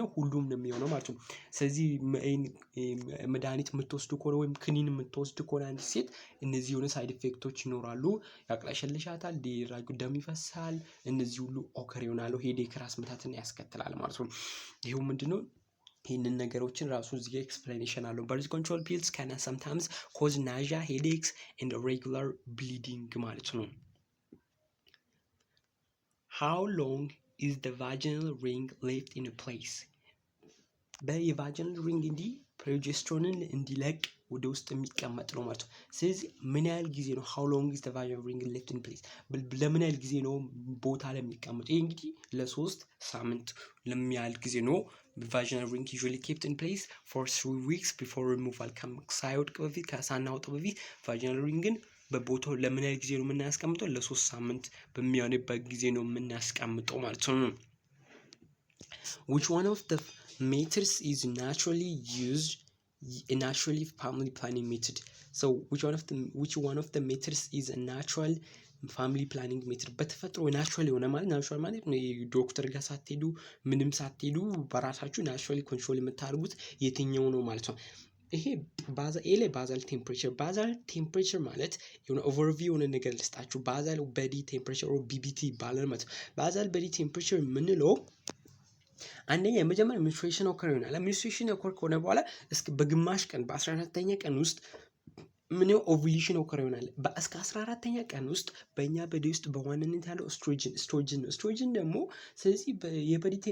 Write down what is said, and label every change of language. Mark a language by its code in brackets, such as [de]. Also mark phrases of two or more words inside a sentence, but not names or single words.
[am] ሁሉም ነው የሚሆነው ማለት ነው። ስለዚህ መድኃኒት የምትወስዱ ከሆነ ወይም ክኒን የምትወስድ ከሆነ አንድ ሴት እነዚህ የሆነ [en] side effects [am] ይኖራሉ። ያቅለሸልሻታል፣ ደም ይፈሳል። እነዚህ ሁሉ ኦከር ይሆናሉ። ሄዴክ ራስ ምታትን ያስከትላል ማለት ነው። ይሄው ምንድነው? ይህንን ነገሮችን ራሱ እዚህ ጋር ኤክስፕላኔሽን አለው። [en] birth control pills can sometimes cause nausea headaches and regular bleeding [am] ማለት ነው። [en] how long is the vaginal ring left in place? [am] በየቫጂናል ሪንግ እንዲህ ፕሮጀስትሮንን እንዲለቅ ወደ ውስጥ የሚቀመጥ ነው ማለት ነው። ስለዚህ ምን ያህል ጊዜ ነው? [en] how long is the vaginal ring left in place? [am] ለምን ያህል ጊዜ ነው ቦታ ላይ የሚቀመጥ? ይሄ እንግዲህ ለ3 ሳምንት ለሚያህል ጊዜ ነው [en] vaginal ring usually kept in place for 3 weeks before removal። [am] ሳይወድቅ በፊት ሳናወጣው በፊት vaginal ringን በቦታው ለምን ያህል ጊዜ ነው የምናስቀምጠው? ለ3 ሳምንት በሚሆንበት ጊዜ ነው የምናስቀምጠው ማለት ነው። [en] which one of the methods is naturally used a naturally family planning method? So which one of the methods is a natural family planning method? [am] በተፈጥሮ ናቹራል የሆነ ማለት ናቹራል ማለት ዶክተር ጋር ሳትሄዱ ምንም ሳትሄዱ በራሳችሁ [en] naturally control [am] የምታደርጉት የትኛው ነው ማለት ነው። ይሄ [en] basal temperature [am] ማለት የሆነ ኦቨርቪው የሆነ ነገር ልስጣችሁ። [en] basal body temperature or BBT [am] ይባላል ማለት ነው። [en] basal body temperature [am] የምንለው አንደኛ የመጀመሪያ [en] menstruation occur [am] ይሆናል። [en] menstruation occur [am] ከሆነ በኋላ እስከ በግማሽ ቀን በ14ኛ ቀን ውስጥ ምን [en] ovulation occur [am] ይሆናል። እስከ 14ኛ ቀን ውስጥ በእኛ በዲ ውስጥ በዋናነት ያለው ኦስትሮጅን ነው። ኦስትሮጅን ደግሞ ስለዚህ የበዲ